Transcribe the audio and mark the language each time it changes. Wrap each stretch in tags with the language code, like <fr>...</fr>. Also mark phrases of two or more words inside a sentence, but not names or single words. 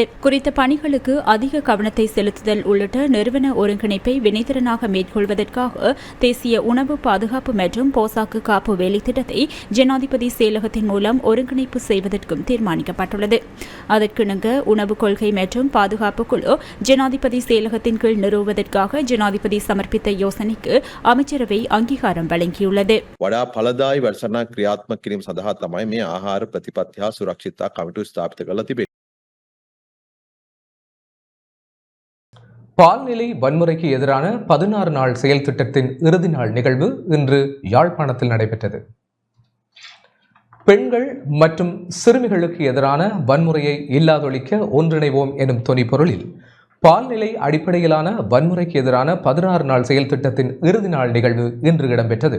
<ta>குறித்த பணிகளுக்கு அதிக கவனத்தை செலுத்துதல் உள்ளிட்ட நிறுவன ஒருங்கிணைப்பை வினைத்திறனாக மேற்கொள்வதற்காக தேசிய உணவு பாதுகாப்பு மற்றும் போசாக்கு காப்பு வேலை திட்டத்தை ஜனாதிபதி செயலகத்தின் மூலம் ஒருங்கிணைப்பு செய்வதற்கும் தீர்மானிக்கப்பட்டுள்ளது. அதற்கிணங்க உணவு கொள்கை மற்றும் பாதுகாப்பு குழு ஜனாதிபதி செயலகத்தின் கீழ் நிறுவ நிறுவுவதற்காக ஜனாதிபதி சமர்ப்பித்த யோசனைக்கு அமைச்சரவை அங்கீகாரம் வழங்கியுள்ளது.</ta> <si>වඩා ඵලදායි වැඩසටහනක් ක්‍රියාත්මක කිරීම සඳහා තමයි මේ ආහාර ප්‍රතිපත්ති හා සුරක්ෂිතතා කමිටුව ස්ථාපිත කරලා තිබෙන්නේ.</si> <ta>பால்நிலை வன்முறைக்கு எதிரான 16 நாள் செயல் திட்டத்தின் இறுதி நாள் நிகழ்வு இன்று யாழ்ப்பாணத்தில் நடைபெற்றது. பெண்கள் மற்றும் சிறுமிகளுக்கு எதிரான வன்முறையை இல்லாதொழிக்க ஒன்றிணைவோம் எனும் தொனிப்பொருளில் பால்நிலை அடிப்படையிலான வன்முறைக்கு எதிரான 16 நாள் செயல் திட்டத்தின் இறுதி நாள் நிகழ்வு இன்று இடம்பெற்றது.</ta>